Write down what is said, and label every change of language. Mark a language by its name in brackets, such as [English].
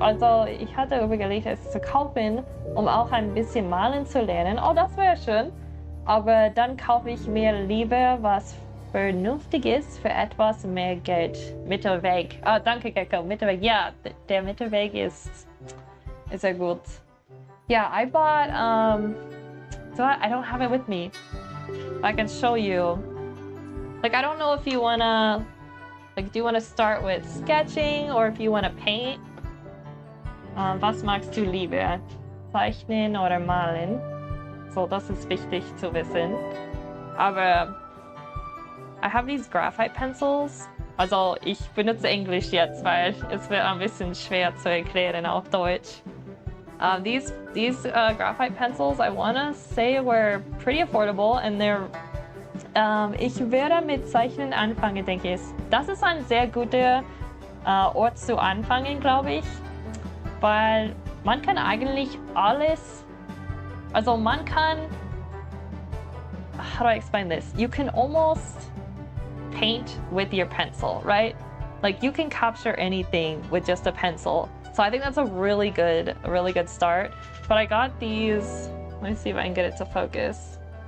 [German] Also ich hatte überlegt, es zu kaufen, um auch ein bisschen malen zu lernen. Oh, das wäre schön. Aber dann kaufe ich mir lieber was Vernünftiges für etwas mehr Geld. Mittelweg. Ah, danke, Gecko. Mittelweg. Ja, der Mittelweg ist sehr gut. [English] Yeah, I bought, so I don't have it with me. I can show you. Like, I don't know if you wanna, like, do you wanna start with sketching or if you wanna paint? [German] Was magst du lieber? Zeichnen oder malen? So, das ist wichtig zu wissen. Aber [English] I have these graphite pencils. [German] Also, ich benutze Englisch jetzt, weil es wird ein bisschen schwer zu erklären auf Deutsch. [English] These graphite pencils, I wanna say, were pretty affordable, and they're. [German] Ich werde mit Zeichnen anfangen, denke ich. Das ist ein sehr guter Ort zu anfangen, glaube ich, weil man kann eigentlich alles. Also man kann. [English] How do I explain this? You can almost paint with your pencil, right? Like you can capture anything with just a pencil. So I think that's a really good start. But I got these, let me see if I can get it to focus.